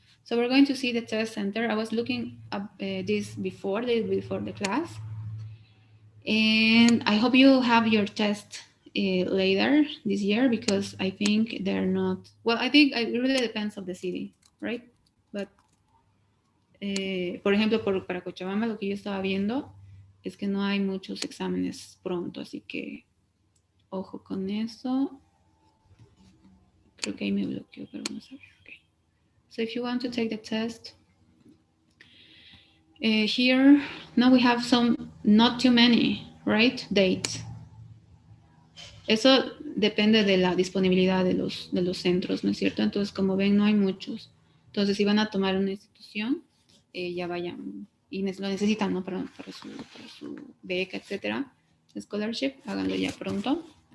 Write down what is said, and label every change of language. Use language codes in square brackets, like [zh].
[en] So we're going to see the test center. I was looking up this before the class. And I hope you have your test later this year because I think they're not, well, I think it really depends of the city, right? [es] But, por ejemplo, para Cochabamba lo que yo estaba viendo es que no hay muchos exámenes pronto, así que ojo con eso. Creo que ahí me bloqueó, pero vamos a ver. Okay. [en] So if you want to take the test, here, now we have some, not too many, right? Dates. [es] Eso depende de la disponibilidad de los centros, ¿no es cierto? Entonces, como ven, no hay muchos. Entonces, si van a tomar una institución, ya vayan, y lo necesitan, ¿no? Para su beca, etcétera, scholarship, háganlo ya pronto.